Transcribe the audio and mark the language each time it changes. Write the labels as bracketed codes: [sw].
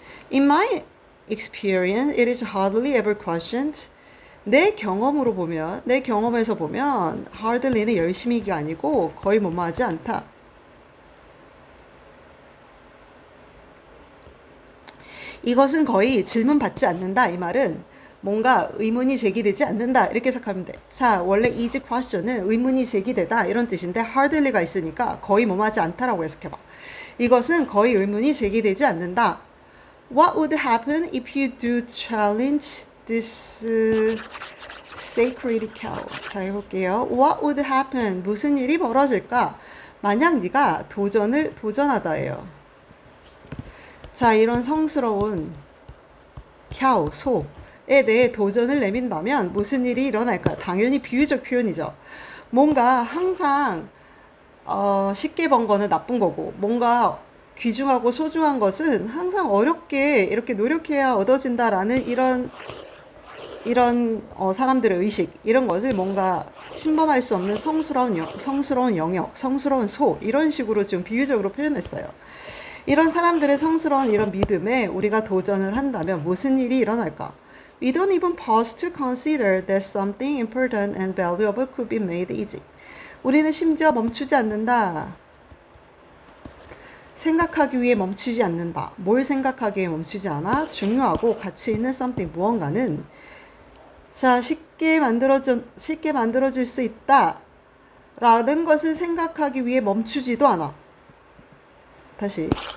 [en] In my experience, it is hardly ever questioned. [ko] 내 경험에서 보면 hardly는 열심히가 아니고 거의 뭐뭐하지 않다. 이것은 거의 질문받지 않는다. 이 말은 뭔가 의문이 제기되지 않는다. 이렇게 생각하면 돼. 자, 원래 is question은 의문이 제기되다 이런 뜻인데 hardly가 있으니까 거의 뭐뭐하지 않다라고 해석해봐. 이것은 거의 의문이 제기되지 않는다. [en] What would happen if you do challenge this sacred cow? [ko] 자, 해볼게요. [en] What would happen? [ko] 무슨 일이 벌어질까? 만약 네가 도전하다예요. 자, 이런 성스러운 cow, 소에 대해 도전을 내민다면 무슨 일이 일어날까? 당연히 비유적 표현이죠. 뭔가 항상 쉽게 번 거는 나쁜 거고, 뭔가 귀중하고 소중한 것은 항상 어렵게 이렇게 노력해야 얻어진다라는 이런 사람들의 의식, 이런 것을 뭔가 침범할 수 없는 성스러운 영역, 성스러운 소, 이런 식으로 지금 비유적으로 표현했어요. 이런 사람들의 성스러운 이런 믿음에 우리가 도전을 한다면 무슨 일이 일어날까? [en] We don't even pause to consider that something important and valuable could be made easy. [ko] 우리는 심지어 멈추지 않는다. 생각하기 위해 멈추지 않는다. 뭘 생각하기 위해 멈추지 않아? 중요하고 가치 있는 something, 무언가는 자, 쉽게 만들어질 수 있다 라는 것을 생각하기 위해 멈추지도 않아. 다시.